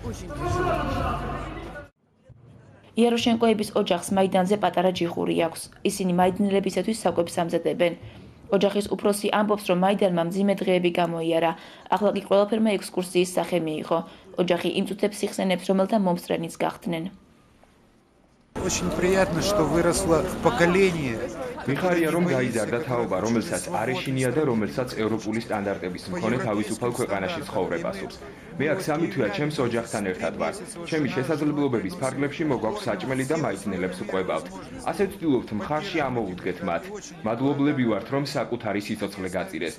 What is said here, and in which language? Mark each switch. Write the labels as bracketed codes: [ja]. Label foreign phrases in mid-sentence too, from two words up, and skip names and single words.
[ka] იეროშენკოების ოჯახს მაიდანზე პატარა ჯიხური აქვს. ისინი მაიდნელებისათვის საკვებს ამზადებენ. ოჯახის უფროსი ამბობს, რომ მაიდანმა მძიმე დღეები გამოიარა. ახლა კი ყველაფერმა ექსკურსიის სახე მიიღო. ოჯახი იმწუთებს იხსენებს, რომელთა მომსწრენიც გახდნენ. [ru] Очень приятно, что выросло поколение. [ka] მიხარია, რომ გაიზარდა თაობა, რომელსაც არ ეშინია და რომელსაც ევროპული სტანდარტების მქონე თავისუფალ ქვეყანაში ცხოვრება სურს. მე აქ 3 თვეა ჩემს ოჯახთან ერთად ვარ. ჩემი შესაძლებლობების ფარგლებში მოგვაქვს საჭმელი და მაიდნელებს ვყვებავთ. ასე ვცდილობთ მხარში ამოვუდგეთ მათ. მადლობლები ვართ, რომ საკუთარი სიცოცხლე გაწირეს.